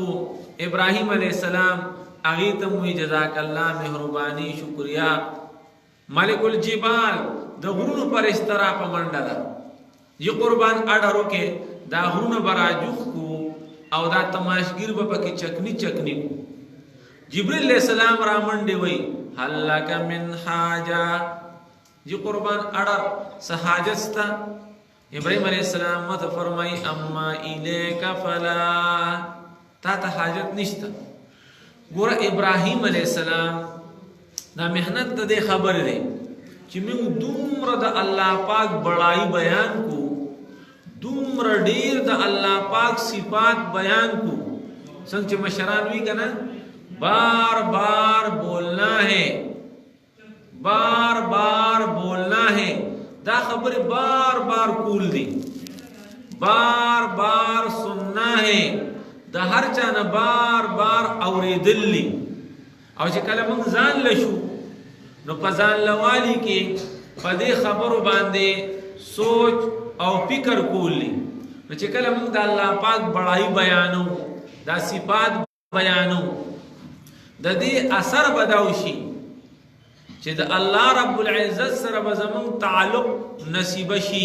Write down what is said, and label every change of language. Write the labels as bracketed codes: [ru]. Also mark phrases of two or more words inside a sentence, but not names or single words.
[ps] ابراهیم علیه السلام هغې ته وی [ar] جزاک الله [ps] مهرباني شکریا. ملک الجبال د غرونو فرشته را په منډه ده، یہ قربان اډرو کې دا غرونه به راجوخ کو او دا تماشګیر به پکې چکنی چکنی کو. جبریل علیہ السلام را منډې وی [ar] هل لک من حاجه، [ps] یہ قربان اډر څه حاجت ستا؟ ابراهیم علیہ السلام مته فرمای [ar] اما الیک فلا، [ps] تا ته حاجت نشته. ګوره ابراهیم علیہ السلام دا محنت ته دې خبر دی چې موږ دومره د الله پاک بڑائی بیان کو، دومره ډیر د الله پاک صفات بیان کو. څنګه چې مشران وی کنه [ur] بار بار بولنا ہے، بار بار بولنا ہے. [ps] دا خبر بار بار کول دی، [ur] بار بار سننا ہے. [ps] دا هر چا نه بار بار اوریدل لی. او چې کله موږ ځان لشو نو په ځان لوالي کې په دې خبرو باندې سوچ او فکر کولی. نو چې کله موږ د الله پاک بڑائی بیانو، دا صفات بیانو، د دې اثر بداو شي چې د الله رب العزت سره به زموږ تعلق نصیب شي.